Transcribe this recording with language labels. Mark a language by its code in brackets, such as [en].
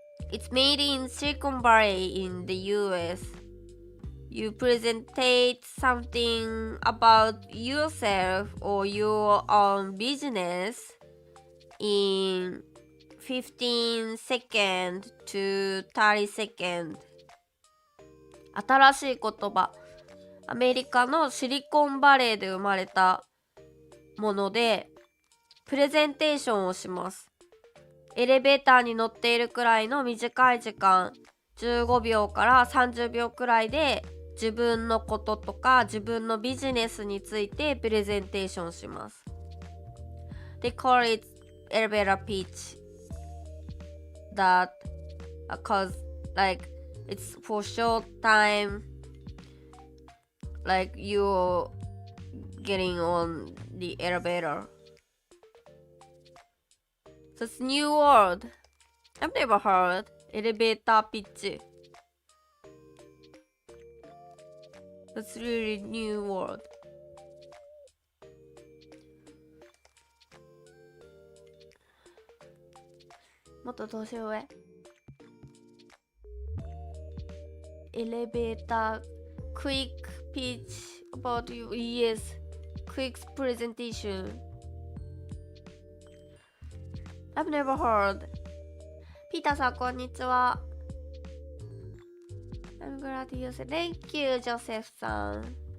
[en] It's made in Silicon Valley in the US. You presentate something about yourself or your own business in 15 seconds to 30 seconds. [ja] 新しい言葉。アメリカのシリコンバレーで生まれたものでプレゼンテーションをします。エレベーターに乗っているくらいの短い時間、15秒から30秒くらいで自分のこととか自分のビジネスについてプレゼンテーションします。 [en] They call it elevator pitch that cause like it's for short time, like you getting on the elevator. So it's new word. I've never heard elevator pitch. That's really new word. [ja] もっと年上。 [en] エレベーター quick pitch about you. Yes, quick presentation. I've never heard. [ja] ピーターさん、こんにちは。 [en] I'm glad you said. Thank you, ジョセフさん。